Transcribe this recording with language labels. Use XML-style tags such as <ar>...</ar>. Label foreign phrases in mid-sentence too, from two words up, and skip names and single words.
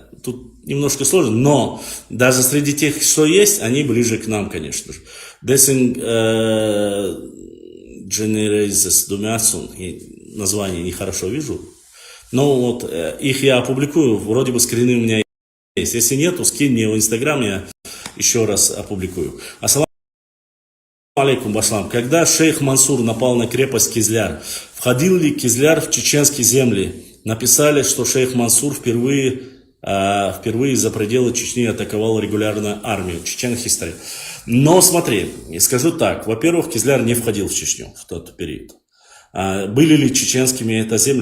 <ru>Тут немножко сложно, но даже среди тех, что есть, они ближе к нам, конечно же. Десинг Generazes Думяцун, название нехорошо вижу, но вот их я опубликую, вроде бы скрины у меня есть. Если нету, скинь мне в Инстаграм, я еще раз опубликую.</ru> <ar>السلام عليكم, Башлам.</ar> <ru>Когда шейх Мансур напал на крепость Кизляр, входил ли Кизляр в чеченские земли? Написали, что шейх Мансур впервые за пределы Чечни атаковал регулярную армию. Чечен History. Но смотри, скажу так. Во-первых, Кизляр не входил в Чечню в тот период. Были ли чеченскими это земли?</ru>